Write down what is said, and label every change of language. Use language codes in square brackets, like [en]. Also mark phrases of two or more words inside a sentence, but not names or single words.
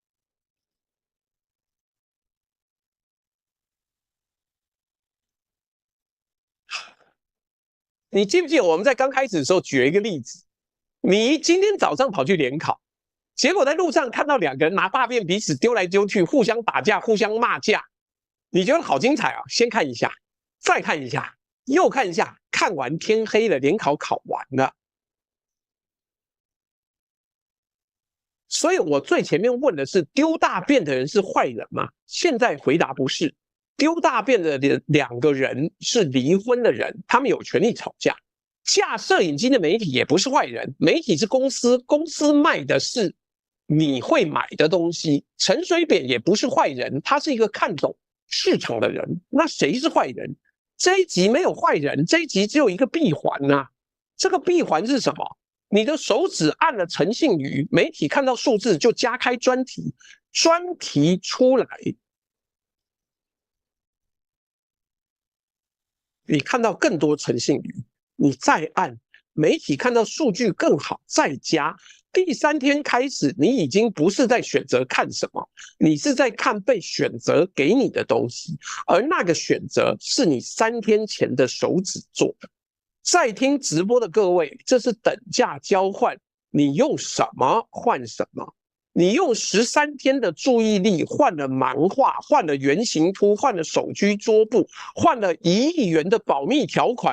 [zh] 你記不記得我們在剛開始的時候舉了一個例子？你今天早上跑去聯考，結果在路上看到2個人拿大便彼此丟來丟去，互相打架，互相罵架，你覺得好精彩啊！先看一下，再看一下，又看一下，看完天黑了，聯考考完了。所以我最前面問的是，丟大便的人是壞人嗎？現在回答不是。丟大便的2個人是離婚的人，他們有權利吵架。架攝影機的媒體也不是壞人，媒體是公司，公司賣的是你會買的東西。陳水扁也不是壞人，他是一個看懂市場的人。那誰是壞人？這一集沒有壞人，這一集只有一個閉環啊。這個閉環是什麼？你的手指按了陳信妤，媒體看到數字就加開專題，專題出來。你看到更多陳信妤，你再按，媒體看到數據更好，再加。第3天開始，你已經不是在選擇看什麼，你是在看被選擇給你的東西，而那個選擇是你3天前的手指做的。在聽直播的各位，這是等價交換，你用什麼換什麼？你用13天的注意力換了漫畫，換了原型圖，換了手機桌布，換了1億元的保密條款。